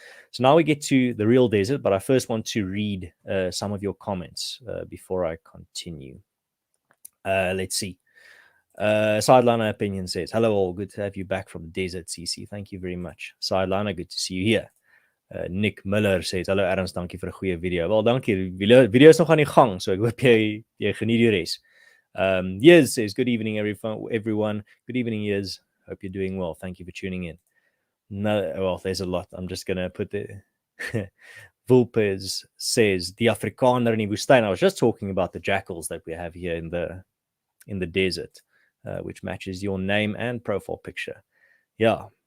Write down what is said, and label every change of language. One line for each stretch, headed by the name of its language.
English: So now we get to the real desert, but I first want to read some of your comments before I continue. Let's see. Sideliner Opinion says, hello all, good to have you back from the desert, CC. Thank you very much. Sideliner, good to see you here. Nick Miller says,
Afrikaans: hallo Ernst, dankie vir 'n goeie video. Wel, dankie. Video is nog aan die gang, so ek hoop jy geniet die res.
English: Yes says, good evening everyone. Good evening, Yes. Hope you're doing well. Thank you for tuning in. No, well, there's a lot. I'm just going to put the... Vulpes says, the Afrikaner
Afrikaans: in die woestijn.
English: I was just talking about the jackals that we have here in the desert, which matches your name and profile picture. Yeah.